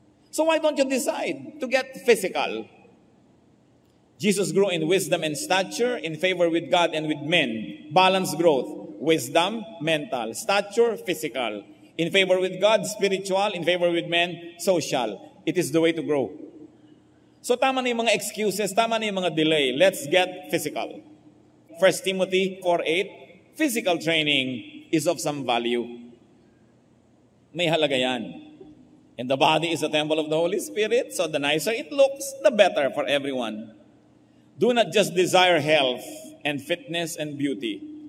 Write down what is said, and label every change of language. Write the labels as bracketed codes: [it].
[en] So why don't you decide to get physical? Jesus grew in wisdom and stature, in favor with God and with men. Balanced growth. Wisdom, mental. Stature, physical. In favor with God, spiritual. In favor with men, social. It is the way to grow. [tl] So tama na yung mga excuses, tama na yung mga delay. [en] Let's get physical. 1 Timothy 4:8, physical training is of some value. [tl] May halaga yan. [en] And the body is a temple of the Holy Spirit, so the nicer it looks, the better for everyone. Do not just desire health and fitness and beauty.